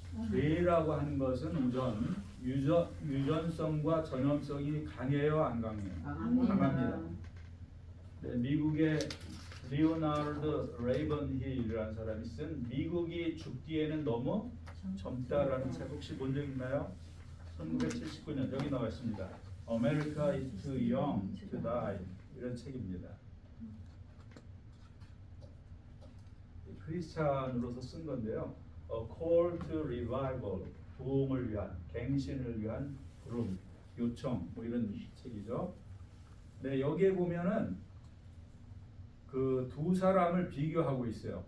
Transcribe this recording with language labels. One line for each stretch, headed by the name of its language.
Korean: 죄라고 하는 것은 우선 유전성과 전염성이 강해요, 안 강해요? 강합니다. 네, 미국의 리오나르드 레이번힐이라는 사람이 쓴 미국이 죽기에는 너무 젊다라는 책 혹시 본 적 있나요? 1979년 여기 나와 있습니다.
English: America is too young to die
Korean: 이런 책입니다. 크리스찬으로서 쓴 건데요. A Call to Revival, 부흥을 위한, 갱신을 위한 부름, 요청 뭐 이런 책이죠. 네, 여기에 보면은 그 두 사람을 비교하고 있어요.